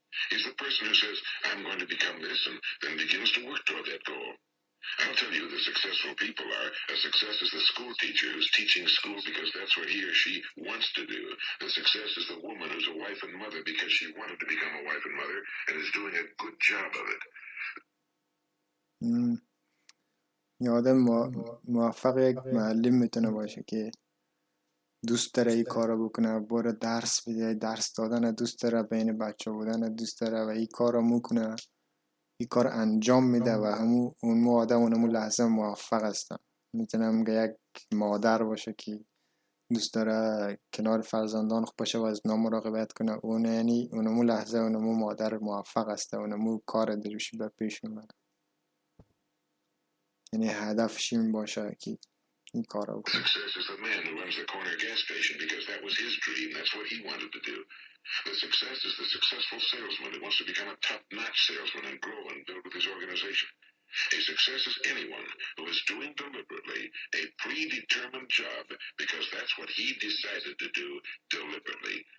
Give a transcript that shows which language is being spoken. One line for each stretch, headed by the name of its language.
English: He's the person who says, I'm going to become this, and then begins to work toward that goal. I'll tell you who the successful people are. A success is the school teacher who's teaching school because that's what he or she wants to do. The success is the woman who's a wife and mother because she wanted to become a wife and mother and is doing a good job of it.
Persian: یه آدم موفق یک معلم میتونه باشه که دوست داره این کارو بکنه، بره درس بده، درس دادن دوست داره، بین بچه بودن دوست داره و این کارو میکنه، این کار انجام میده و اون آدم اونمو لحظه موفق هستن. میتونم یک مادر باشه که دوست داره کنار فرزندان خود باشه و از اونا مراقبت کنه. اون یعنی اونمو لحظه اونمو مادر موفق است، اونمو کار دلش به پیش میبره. یعنی هدفش این باشه که این کارو بکنه.
English: Success is the man who runs the corner gas station because that was his dream. That's what he wanted to do. The success is the successful salesman who wants to become a top-notch salesman and grow and build with his organization. A success is anyone who is doing deliberately a predetermined job because that's what he decided to do deliberately.